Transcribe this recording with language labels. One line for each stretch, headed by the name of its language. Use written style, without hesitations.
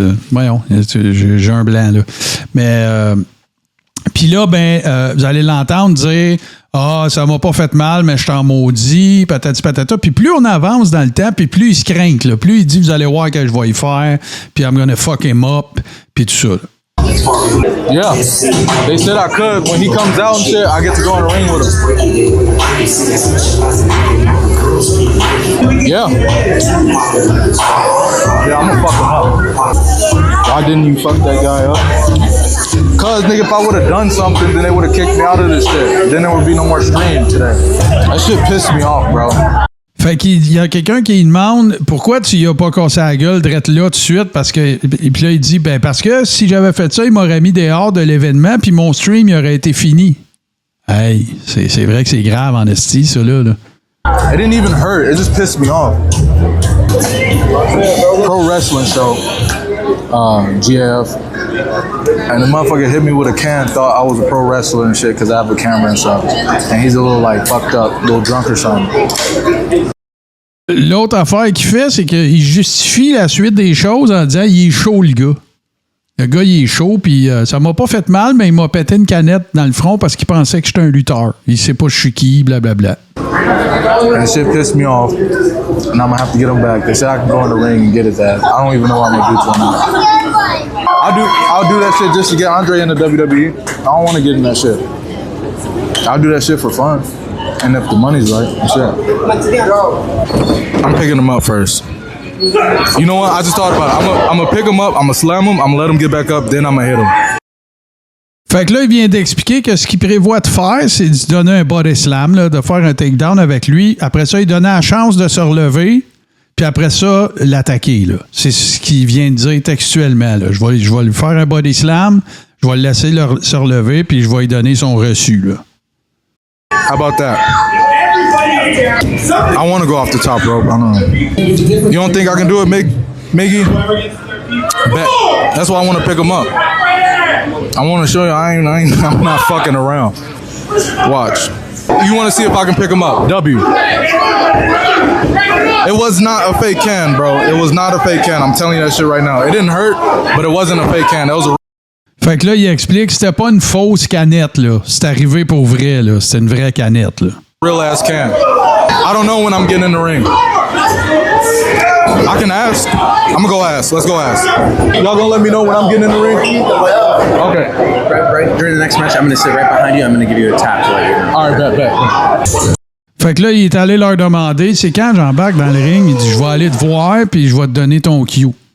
French: Voyons, j'ai un blanc, là. Mais... puis là, vous allez l'entendre dire « Ah, ça m'a pas fait mal, mais je t'en maudis, patati patata. » Puis plus on avance dans le temps, puis plus il se craint, là. Plus il dit « Vous allez voir que je vais y faire, puis
English: I'm gonna fuck him up,
French: puis tout ça. »
English: Yeah, they said I could. When he comes out and shit, I get to go in the ring with him. Yeah. Yeah, I'm gonna fuck him up. Why didn't you fuck that guy up? Cause nigga, if I would have done something, then they would have kicked me out of this shit. Then there would be no more stream today. That shit pissed me off, bro.
French: Fait qu'il y a quelqu'un qui lui demande pourquoi tu y as pas cassé la gueule drette là tout de suite parce que et puis là il dit parce que si j'avais fait ça il m'aurait mis dehors de l'événement puis mon stream il aurait été fini. Hey, c'est vrai que c'est grave en esti ça là.
English: It didn't even hurt. It just pissed me off. Pro wrestling show, GF, and the motherfucker hit me with a can. Thought I was a pro wrestler and shit because I have a camera and stuff. And he's a little like fucked up, little drunk or something.
French: L'autre affaire qu'il fait, c'est qu'il justifie la suite des choses en disant il est chaud le gars. Le gars, il est chaud, puis ça m'a pas fait mal, mais il m'a pété une canette dans le front parce qu'il pensait que j'étais un lutteur. Il sait pas je suis qui, blablabla.
English: That shit pissed me off, and I'm gonna have to get him back. They said I can go in the ring and get his ass. I don't even know what I'm gonna do to him. I'll do that shit just to get Andre in the WWE. I don't want to get in that shit. I'll do that shit for fun, and if the money's right, shit. I'm picking him up first. You know what? I just thought about it. I'm gonna pick him up, I'm gonna slam him, I'm gonna let him get back up, then I'm gonna hit him.
French: Fait que là, il vient d'expliquer que ce qu'il prévoit de faire, c'est de donner un body slam, là, de faire un takedown avec lui. Après ça, il donnait la chance de se relever, puis après ça, l'attaquer. Là. C'est ce qu'il vient de dire textuellement. Là. Je vais lui faire un body slam, je vais le laisser se relever, puis je vais lui donner son reçu. Là.
English: How about that? I want to go off the top rope. I don't know. You don't think I can do it, Miggy? Bet. That's why I want to pick him up. I want to show you I'm not fucking around. Watch. You want to see if I can pick him up? W. It was not a fake can, bro. It was not a fake can. I'm telling you that shit right now. It didn't hurt, but it wasn't a fake can. That was a...
French: Fait que là, il explique que c'était pas une fausse canette, là. C'est arrivé pour vrai, là. C'était une vraie canette, là.
English: Real ass can. I don't know when I'm getting in the ring. I can ask. I'm gonna go ask. Let's go ask. Y'all gonna let me know when I'm getting in the ring? Okay. Right during the next match, I'm gonna sit right behind you. I'm gonna give you a tap. All right, bet.
French: Fait que là, il est allé leur demander, c'est quand j'embarque dans le ring, il dit, je vais aller te voir, puis je vais te donner ton cue.